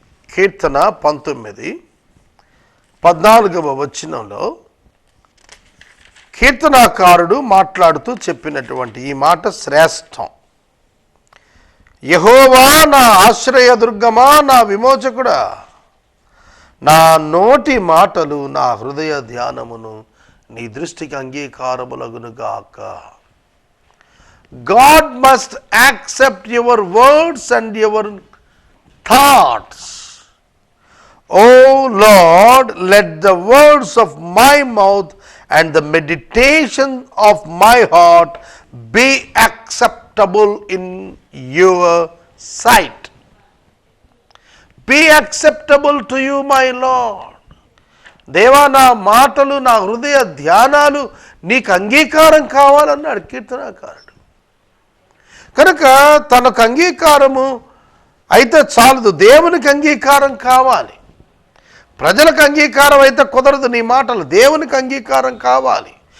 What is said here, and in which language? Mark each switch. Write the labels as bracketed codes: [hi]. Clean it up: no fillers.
[te] కీర్తన 19 14వ వచనంలో కీర్తనాకారుడు మాట్లాడుతూ చెప్పినటువంటి ఈ మాట శ్రేష్టం. యెహోవా నా ఆశ్రయదుర్గమా, నా విమోచకుడా, నా నోటి మాటలు నా హృదయ ధ్యానమును నీ దృష్టికి అంగీకారములగునుగాక. [en] God must accept your words and your thoughts. Oh Lord, let the words of my mouth and the meditation of my heart be acceptable in your sight. Be acceptable to you, my Lord. [te] దేవా, నా మాటలు నా హృదయ ధ్యానాలు నీకు అంగీకారం కావాలన్నాడు కీర్తనాకారుడు. కనుక తనకు అంగీకారము అయితే చాలదు, దేవునికి అంగీకారం కావాలి. ప్రజలకు అంగీకారం అయితే కుదరదు నీ మాటలు, దేవునికి అంగీకారం కావాలి.